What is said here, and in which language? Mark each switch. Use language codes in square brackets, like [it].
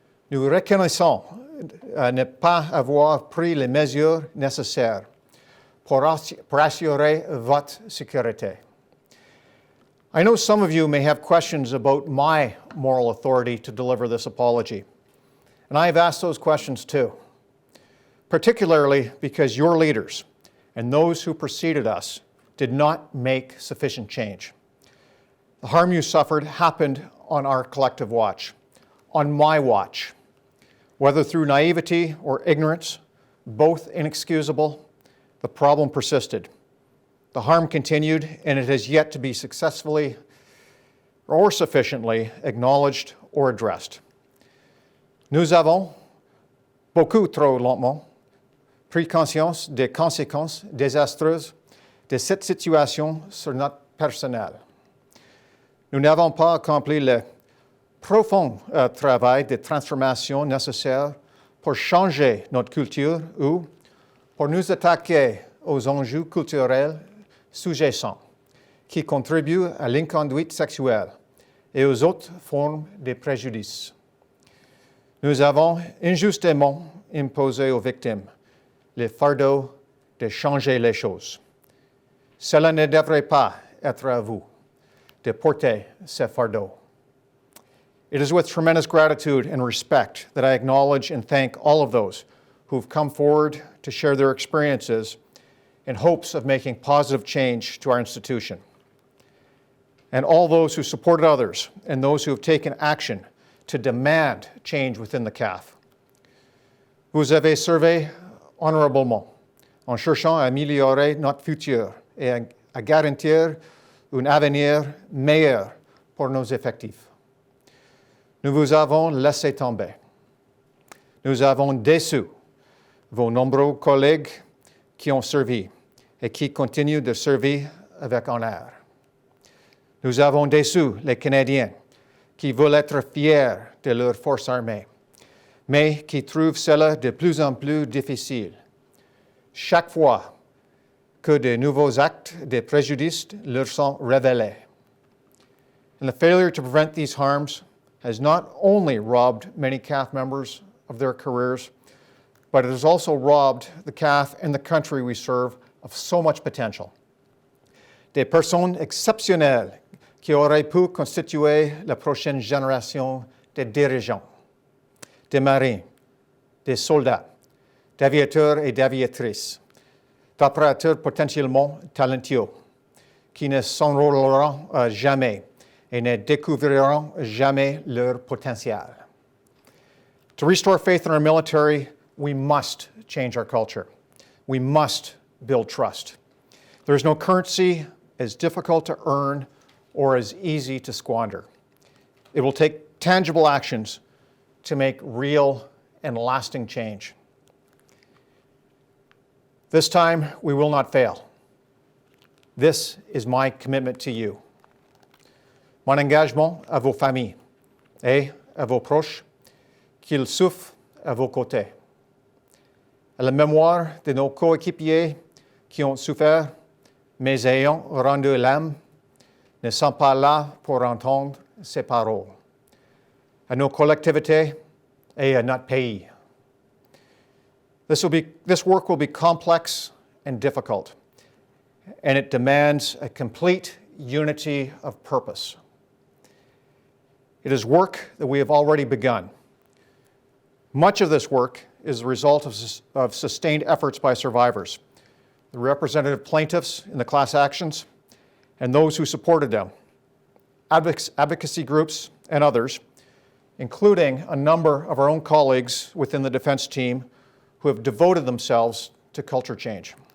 [fr] Nous reconnaissons ne pas avoir pris les mesures nécessaires pour assurer votre sécurité. [en] I know some of you may have questions about my moral authority to deliver this apology, and I have asked those questions too, particularly because your leaders and those who preceded us did not make sufficient change. The harm you suffered happened on our collective watch, on my watch. Whether through naivety or ignorance, both inexcusable, the problem persisted. The harm continued, and it has yet to be successfully or sufficiently acknowledged or addressed. [fr] Nous avons, beaucoup trop lentement, pris conscience des conséquences désastreuses de cette situation sur notre personnel. Nous n'avons pas accompli le profond travail de transformation nécessaire pour changer notre culture ou pour nous attaquer aux enjeux culturels sous-jacents qui contribuent à l'inconduite sexuelle et aux autres formes de préjudice. Nous avons injustement imposé aux victimes le fardeau de changer les choses. Cela ne devrait pas être à vous de porter ce fardeau. [en] It is with tremendous gratitude and respect that I acknowledge and thank all of those who've come forward to share their experiences in hopes of making positive change to our institution, and all those who supported others and those who have taken action to demand change within the CAF. [fr] Vous avez servi honorablement en cherchant à améliorer notre futur et à garantir un avenir meilleur pour nos effectifs. Nous vous avons laissé tomber. Nous avons déçu vos nombreux collègues qui ont servi et qui continuent de servir avec honneur. Nous avons déçu les Canadiens qui veulent être fiers de leur force armée, mais qui trouvent cela de plus en plus difficile. Chaque fois que de nouveaux actes de préjudice leur sont révélés. [en] And the failure to prevent these harms has not only robbed many CAF members of their careers, but it has also robbed the CAF and the country we serve of so much potential. [fr] Des personnes exceptionnelles qui auraient pu constituer la prochaine génération de dirigeants, des marins, des soldats, d'aviateurs et d'aviatrices, d'opérateurs potentiellement talentueux, qui ne s'enrôleront jamais et ne découvriront jamais leur potentiel. [en] To restore faith in our military, we must change our culture. We must build trust. There is no currency as difficult to earn or as easy to squander. It will take tangible actions to make real and lasting change. This time, we will not fail. This is my commitment to you. [fr] Mon engagement à vos familles et à vos proches, qu'ils souffrent à vos côtés. À la mémoire de nos coéquipiers qui ont souffert, mais ayant rendu l'âme, ne sont pas là pour entendre ces paroles. À nos collectivités et à notre pays. [en] This work will be complex and difficult, and it demands a complete unity of purpose. It is work that we have already begun. Much of this work is the result of sustained efforts by survivors, the representative plaintiffs in the class actions, and those who supported them, advocacy groups and others, including a number of our own colleagues within the defense team who have devoted themselves to culture change.